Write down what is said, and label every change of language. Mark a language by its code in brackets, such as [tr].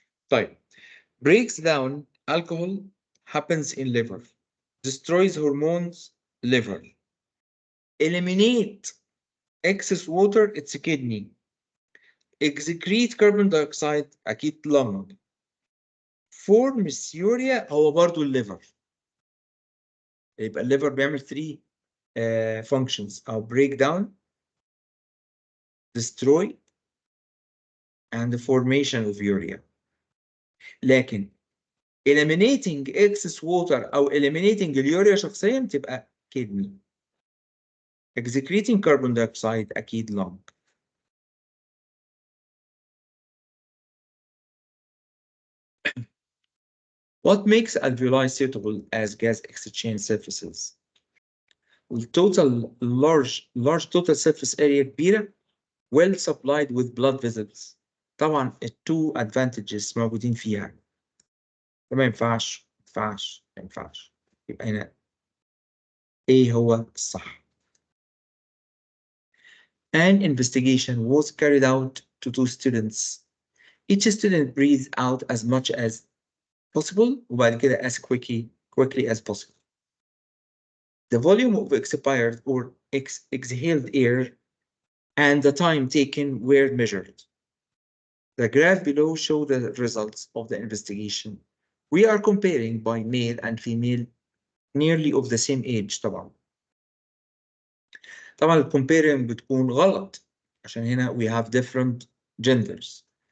[ar] طيب. [en] Breaks down alcohol happens in liver. Destroys hormones, liver. Eliminate excess water, it's kidney. Excrete carbon dioxide, [ar] أكيد [en] lung. Forms urea [ar] هو برضو الليفر. يبقى الليفر بيعمل [en] 3 functions أو break down, destroy, and the formation of urea. [ar] لكن [en] eliminating excess water [ar] أو eliminating اليوريا شخصيا تبقى kidney. [en] Excreting carbon dioxide [ar] أكيد [en] lung. What makes alveoli suitable as gas exchange surfaces? large total surface area [ar] كبيرة, [en] well supplied with blood vessels. [ar] طبعا التو advantages موجودين فيها. ما ينفعش ما ينفعش. يبقى هنا ايه هو الصح. [en] An investigation was carried out to 2 students. Each student breathed out as much as possible [ar] وبعد كده [en] as quickly as possible. The volume of expired or exhaled air and the time taken were measured. The graph below shows the results of the investigation. We are comparing by male and female nearly of the same age [ar] طبعا. طبعا ال comparing بتكون غلط عشان هنا [en] we have different genders.